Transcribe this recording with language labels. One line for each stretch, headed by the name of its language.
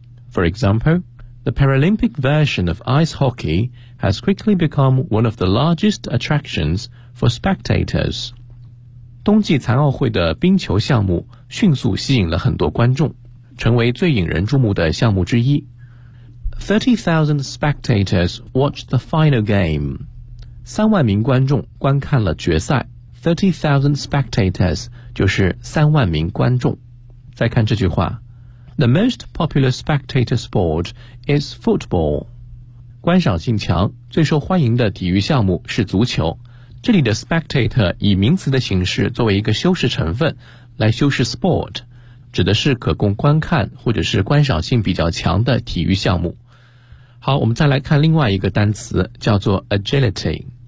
English: For example, the Paralympic version of ice hockey has quickly become one of the largest attractions for spectators.
Chinese: 冬季残奥会的冰球项目迅速吸引了很多观众，成为最引人注目的项目之一。
English: 30,000 spectators watched the final game.
Chinese: 三万名观众观看了决赛。
English: 30,000 spectators
Chinese: 就是三万名观众。再看这句话，
English: The most popular spectator sport is football.
Chinese: 观赏性强，最受欢迎的体育项目是足球。这里的 spectator 以名词的形式作为一个修饰成分来修饰 sport， 指的是可供观看或者是观赏性比较强的体育项目。好，我们再来看另外一个单词，叫做 agility。